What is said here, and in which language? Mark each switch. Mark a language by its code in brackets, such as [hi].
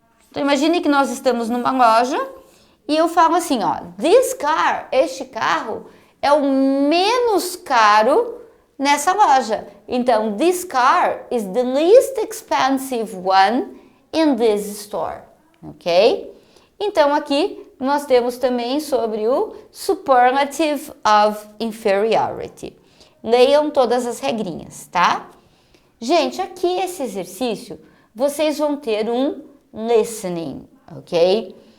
[pt] Então, imagine que nós estamos numa loja e eu falo assim, ó, [en] this car, [pt] este carro, é o menos caro nessa loja. Então, [en] this car is the least expensive one in this store, ok? [pt] Então, aqui nós temos também sobre o superlative of inferiority. Leiam todas as regrinhas, tá? Gente, aqui esse exercício, vocês vão ter um listening, ok?